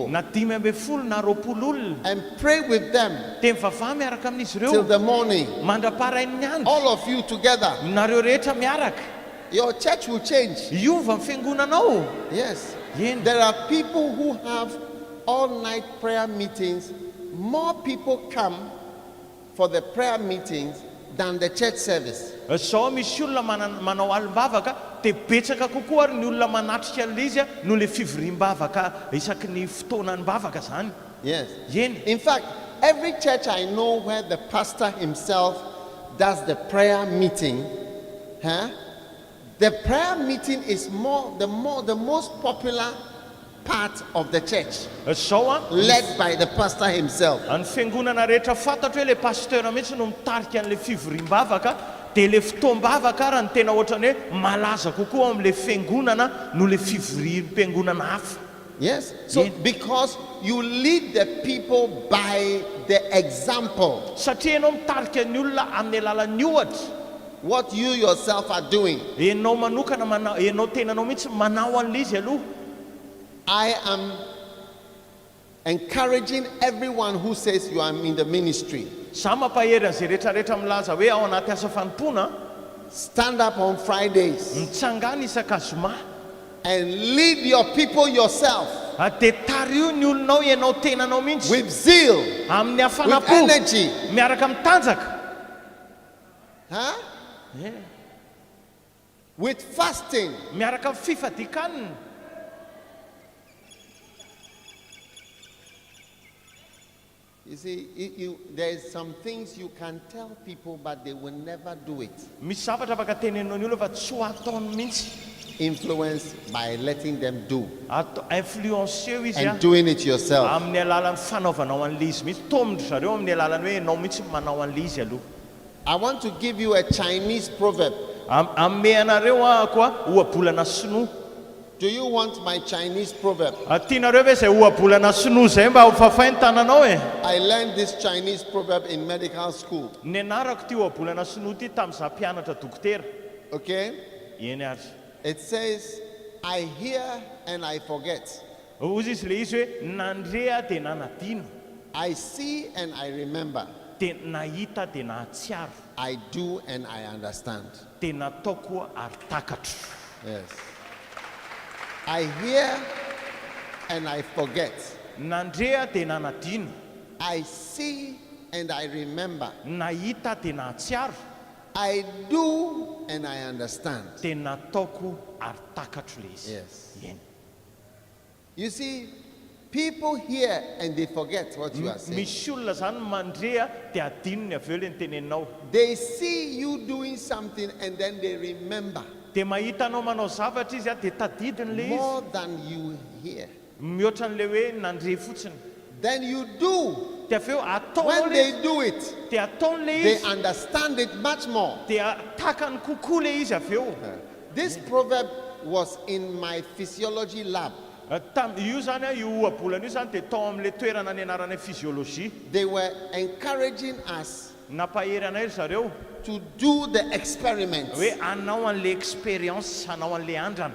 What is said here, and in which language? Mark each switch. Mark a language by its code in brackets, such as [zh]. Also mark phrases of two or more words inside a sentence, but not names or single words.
[mg] Na 5 na 20 olona. [en] and pray with them [mg] Dia mivavaha miaraka amin'izy [en] till [mg] ireo. [en] the morning. [mg] Mandraparain'ny andro. [en] All of you together. [mg] Nareo rehetra miaraka. [en] Your church will change. [mg] Iova ny fiangonanao. [en] Yes. [mg] Eny. [en] There are people who have all-night prayer meetings. More people come for the prayer meetings than the church service. [mg] Zao misy olona manao alim-bavaka dia betsaka kokoa ary ny olona manatrika an'ilay izy no le fivoriam-bavaka isaky ny fotoanan'ny bavaka zany. [en] Yes. [mg] Eny. [en] In fact, every church I know where the pastor himself does the prayer meeting, the prayer meeting is the most popular part of the church, [mg] Zao [en] led by the pastor himself. [mg] ny fiangonana rehetra fantatra hoe le pasteur mihitsy no mitarika an'le fivoriam-bavaka dia le fotoam-bavaka ary ny tena ohatrany hoe malaza kokoa amin'le fiangonana no le fivoriam-piangonana hafa. [en] Yes. So Yeah. because you lead the people by the example, [mg] Satria ianao mitarika ny olona amin'ny alalan'ny ohatra. [en] what you yourself are doing. [mg] Ianao manokana ianao tenanao mihitsy manao an'ilay izy aloha. [en] I am encouraging everyone who says you are in the ministry. [mg] Za mampahery an'izay rehetrarehetra milaza hoe ao anaty asa fanompoana, [en] Stand up on Fridays [mg] mitsangana isaka zoma [en] and lead your people yourself. [mg] dia tario ny olonao ianao tenanao mihitsy [en] with zeal, [mg] amin'ny [en] with [mg] hafanapo [en] energy. [mg] miaraka mitanjaka [en] Huh? With fasting. [mg] miaraka amin'ny fifadikanina. [en] You see, there's some things you can tell people, but they will never do it. [mg] Misy zavatra afaka tenenao ny olona fa tsy ho ataony mihitsy. [en] Influence by letting them do [mg] Influenceo izy [en] and doing it yourself. [mg] amin'ny alalan'ny fanaovanao an'le izy mihitsy. Tomondry zareo amin'ny alalan'ny hoe ianao mihitsy manao an'le izy aloha. [en] I want to give you a Chinese proverb. [mg] Ame anareo koa ohabolana sinoa. [en] Do you want my Chinese proverb? [mg] Tianareo ve izay ohabolana sinoa zay mba ho fafay ny tananao e? [en] I learned this Chinese proverb in medical school. [mg] Nianarako ty ohabolana sinoa ty tamin'izaho mpianatra dokotera. [en] Okay? [mg] Eny ary. [en] It says, I hear and I forget. [mg] Ozy izy le izy hoe nandrea dia nanadino. [en] I see and I remember. [mg] Dia nahita dia nahatsiaro. [en] I do and I understand. [mg] Dia natao koa ary takatro. [en] Yes. I hear and I forget. [mg] Nandrea dia nanadino. [en] I see and I remember. [mg] Nahita dia nahatsiaro. [en] I do and I understand. [mg] Dia nataoko ary takatro le izy. [en] Yes. [mg] Eny. [en] You see, people hear and they forget what you are saying. [mg] Misy olona zany mandrea dia adinony avy eo le niteneninao. [en] They see you doing something and then they remember [mg] Dia mahita anao manao zavatra izy dia tadidiny le [en] more [mg] izy. [en] than you hear. [mg] Mihoatra an'le hoe nandre fotsiny. [en] Then you do. [mg] Dia avy eo ataonao [en] When [mg] le [en] they [mg] izy. [en] do it, [mg] Dia ataony le [en] they [mg] izy. [en] understand it much more. [mg] Dia takany kokoa le izy avy eo. [en] This proverb was in my physiology lab. [mg] Io zany io ohabolana io zany dia tao amin'le toerana nianarana physiologie. [en] They were encouraging us [mg] Nampahery anay ry zareo [en] to do the experiment [mg] hoe anao an'le expérience, anao an'le andrana.